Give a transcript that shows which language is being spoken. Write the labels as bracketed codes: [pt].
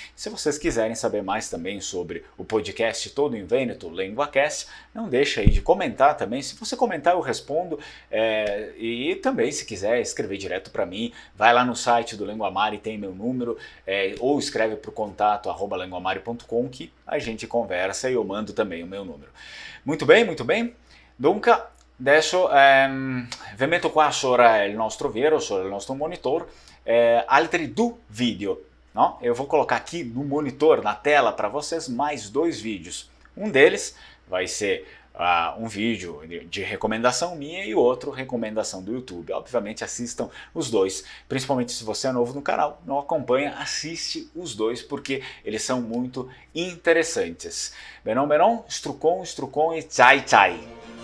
[pt] Se vocês quiserem saber mais também sobre o podcast Todo em Vêneto, LenguaCast, não deixa aí de comentar também. Se você comentar eu respondo, e também se quiser escrever direto para mim, vai lá no site do Lenguamare, tem meu número, ou escreve para o contato @lenguamare.com que a gente conversa e eu mando também o meu número. Muito bem, muito bem. [it] Dunque, adesso vi metto qua sopra il nostro Vero, sopra il nostro monitor, altri 2 vídeos. No? [pt] Eu vou colocar aqui no monitor, na tela, para vocês, mais 2 vídeos. Um deles vai ser um vídeo de recomendação minha e o outro recomendação do YouTube. Obviamente assistam os dois, principalmente se você é novo no canal, não acompanha, assiste os dois porque eles são muito interessantes. [vec] Benon, strucon e chai chai.